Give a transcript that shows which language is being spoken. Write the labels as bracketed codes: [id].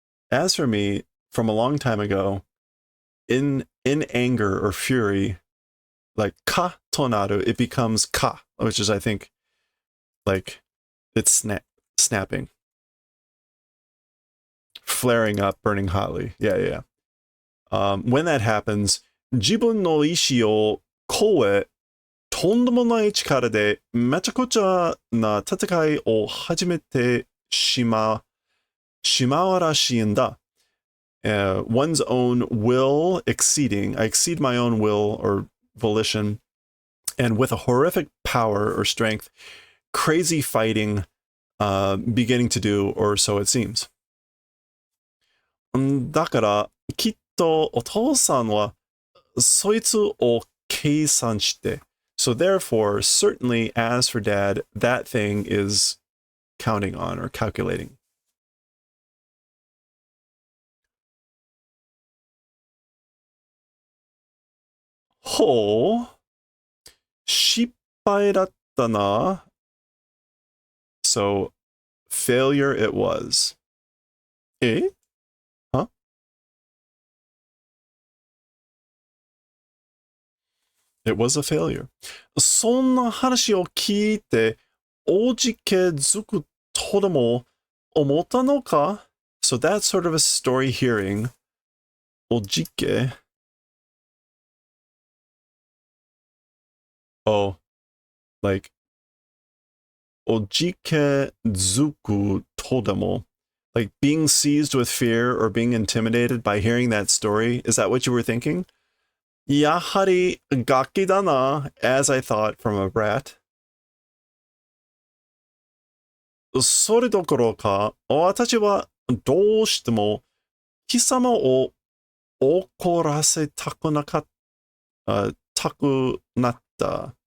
[en] As for me, from a long time ago, in anger or fury, like ka tonaru, it becomes ka, which is, I think, like it's snapping, flaring up, burning hotly. Yeah. When that happens, [ja] 自分の意志を超え、とんでもない力でめちゃくちゃな戦いを始めてしまうらしいんだ。 [en] One's own will exceeding. I exceed my own will or volition, and with a horrific power or strength, crazy fighting beginning to do, or so it seems. [ja] だから、きっとお父さんはそいつを計算して。 [en] So therefore, certainly as for dad, that thing is counting on or calculating. [ja] ほう、失敗だったな。 [en] So, failure it was. え？Huh? It was a failure. [ja] そんな話を聞いて、おじけづくとでも思ったのか？ [en] So that's sort of a story hearing. おじけ Oh, like [ja] おじけづくとでも, [en] like being seized with fear or being intimidated by hearing that story. Is that what you were thinking? [ja] やはりガキだな, [en] as I thought from a brat. [ja] それどころか、私はどうしても貴様を怒らせたくなった。